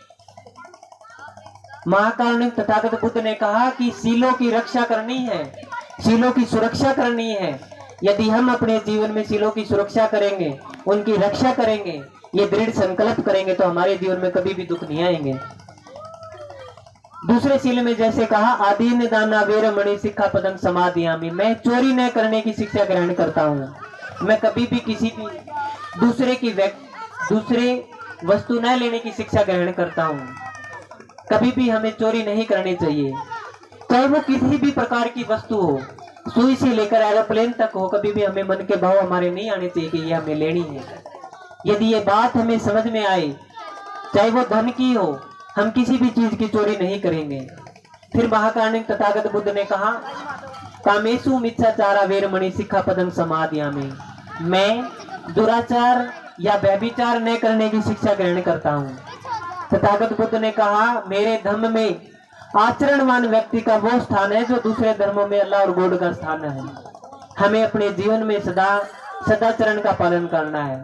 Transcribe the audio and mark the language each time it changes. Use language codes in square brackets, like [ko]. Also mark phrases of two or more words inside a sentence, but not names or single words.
[hi] महाकारुणिक तथागत बुद्ध ने कहा कि सीलों की रक्षा करनी है, सीलों की सुरक्षा करनी है। यदि हम अपने जीवन में सीलों की सुरक्षा करेंगे, उनकी रक्षा करेंगे, ये दृढ़ संकल्प करेंगे, तो हमारे जीवन में कभी भी दुख नहीं आएंगे। दूसरे सील में जैसे कहा [pi] आदीन दाना वेरमणि सिक्खापदं समादियामि, [hi] मैं चोरी न करने की शिक्षा ग्रहण करता हूँ। मैं कभी भी किसी भी दूसरे वस्तु न लेने की शिक्षा ग्रहण करता हूँ। कभी भी हमें चोरी नहीं करनी चाहिए, चाहे वो किसी भी प्रकार की वस्तु हो, सुई से लेकर एरोप्लेन तक हो। कभी भी हमें मन के भाव हमारे नहीं आने चाहिए कि ये हमें लेनी है। यदि ये बात हमें समझ में आए, चाहे वो धन की हो, हम किसी भी चीज की चोरी नहीं करेंगे। फिर महाकारुणिक तथागत बुद्ध ने कहा [pi] कामेशु मिथ्याचारा वेरमणि सिक्खापदं समादियामि, [hi] मैं दुराचार या व्यभिचार न करने की शिक्षा ग्रहण करता हूँ। तथागत बुद्ध ने कहा मेरे धर्म में आचरणवान व्यक्ति का वो स्थान है जो दूसरे धर्मों में अल्लाह और गॉड का स्थान है। हमें अपने जीवन में सदाचरण का पालन करना है।